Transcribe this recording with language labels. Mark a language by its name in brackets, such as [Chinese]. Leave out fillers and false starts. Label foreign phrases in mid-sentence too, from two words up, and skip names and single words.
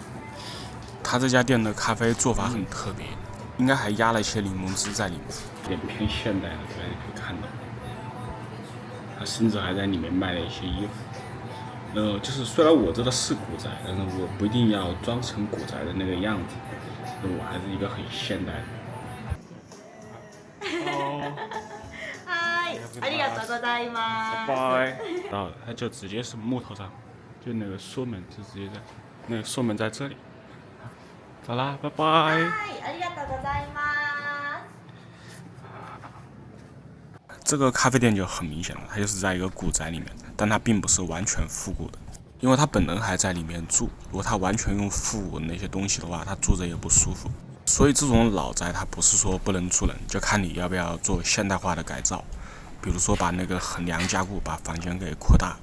[Chinese] 他这家店的咖啡做法很特别，应该还压了一些柠檬汁在里面，有点偏现代的，大家可以看到。他甚至还在里面卖了一些衣服。就是虽然我这个是古宅，但是我不一定要装成古宅的那个样子，我还是一个很现代的。 [Japanese] ありがとうございます。 [Chinese] 拜。到了，它就直接是木头上，就那个锁门就直接在，那个锁门在这里。走啦，拜拜。 [Japanese] はい、ありがとうございます。 [Chinese] 这个咖啡店就很明显了，它就是在一个古宅里面，但它并不是完全复古的，因为他本人还在里面住。如果他完全用复古的那些东西的话，他住着也不舒服。所以这种老宅它不是说不能住人，就看你要不要做现代化的改造，比如说把那个横梁加固，把房间给扩大。